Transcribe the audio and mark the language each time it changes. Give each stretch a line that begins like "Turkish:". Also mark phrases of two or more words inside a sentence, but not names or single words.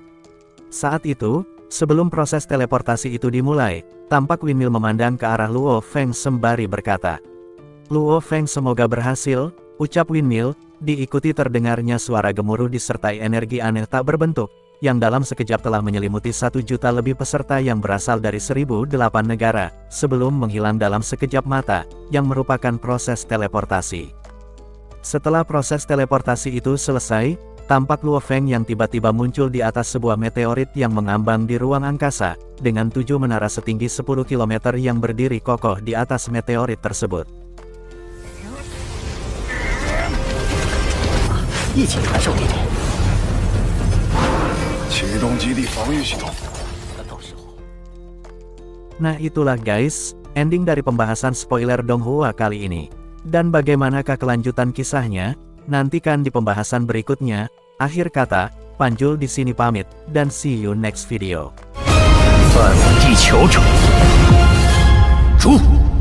Indonesian: Saat itu, sebelum proses teleportasi itu dimulai, tampak Windmill memandang ke arah Luo Feng sembari berkata, Luo Feng semoga berhasil, ucap Windmill, diikuti terdengarnya suara gemuruh disertai energi aneh tak berbentuk, yang dalam sekejap telah menyelimuti 1 juta lebih peserta yang berasal dari 1008 negara, sebelum menghilang dalam sekejap mata, yang merupakan proses teleportasi. Setelah proses teleportasi itu selesai, tampak Luo Feng yang tiba-tiba muncul di atas sebuah meteorit yang mengambang di ruang angkasa, dengan 7 menara setinggi 10 km yang berdiri kokoh di atas meteorit tersebut.
Chinese: 一起传授地点。启动基地防御系统。
Indonesian: Nah itulah guys, ending dari pembahasan spoiler Donghua kali ini. Dan bagaimanakah kelanjutan kisahnya? Nantikan di pembahasan berikutnya. Akhir kata, Panjul di sini pamit, dan
English: see you next video.
Chinese: 犯我地球者，诛！